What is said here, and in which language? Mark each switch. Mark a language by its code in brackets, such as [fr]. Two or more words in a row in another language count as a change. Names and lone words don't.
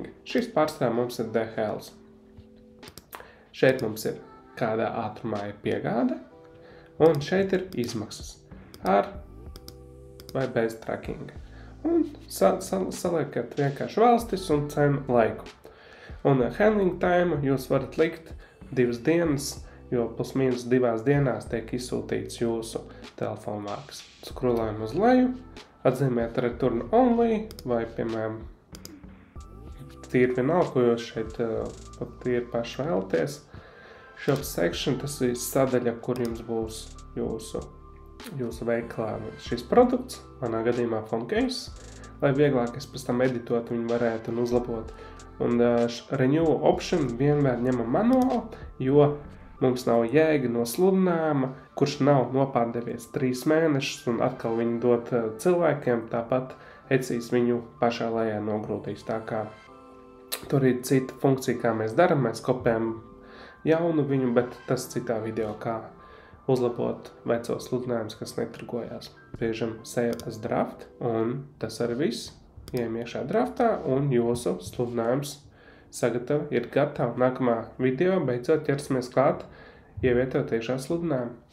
[lv] Šis pārstāvā mums ir DHL. Šeit mums ir kādā ātrumā ir piegāde, un šeit ir izmaksas. Ar vai bez tracking. Un saliekat vienkārši valstis un cenu laiku. Un [en] handling time [lv] jūs varat likt 2 dienas, jo plus mīnus 2 dienās tiek izsūtīts jūsu telefona vārks. Skrolējam uz leju, atzīmēt [en] return only, [lv] vai, piemēram, tīri vienalga, ko jūs šeit tīri paši vēlaties. [en] Shop section, [lv] tas ir sadaļa, kur jums būs jūsu veiklā šis produkts, manā gadījumā [en] phone case, [lv] lai vieglāk es pēc tam editot viņu varētu un uzlabot. Un [en] renew option [lv] vienmēr ņemam manuāli, jo mums nav jēga no sludinājuma, kurš nav nopārdevies 3 mēnešus un atkal viņu dot cilvēkiem, tāpat Etsys viņu pašā lejā nogrūtīs. Tā kā tur ir cita funkcija, kā mēs daram, mēs kopējam jaunu viņu, bet tas citā video, kā uzlabot vecos sludinājumus, kas netirgojās. Biežam [en] save as draft, [lv] un tas arī viss. Ejam iekšā draftā, un jūsu sludinājums ir gatava. Nākamā video beidzot ķersimies klāt, ievietot iekšā sludinājumu.